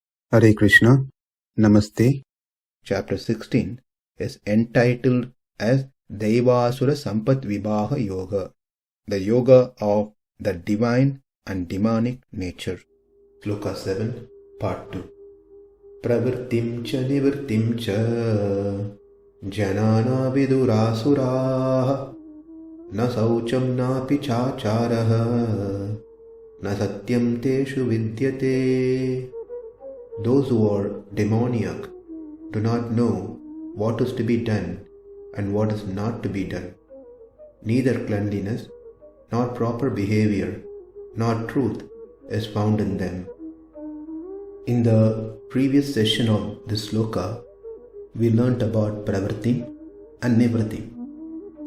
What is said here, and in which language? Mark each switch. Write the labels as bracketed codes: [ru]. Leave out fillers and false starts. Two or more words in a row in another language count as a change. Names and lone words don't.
[en] Hare Krishna, Namaste. Chapter 16 is entitled as Devasura Sampat Vibhaga Yoga, the yoga of the divine and demonic nature. Sloka 7, Part 2. [sa] Pravṛttiṁ ca nivṛttiṁ ca janā vidur āsurāḥ na śaucaṁ nāpi cācāro na satyaṁ teṣu vidyate. [en] Those who are demoniac do not know what is to be done and what is not to be done. Neither cleanliness, nor proper behavior, nor truth is found in them. In the previous session of this sloka, we learnt about pravṛttiṁ and nivṛttiṁ.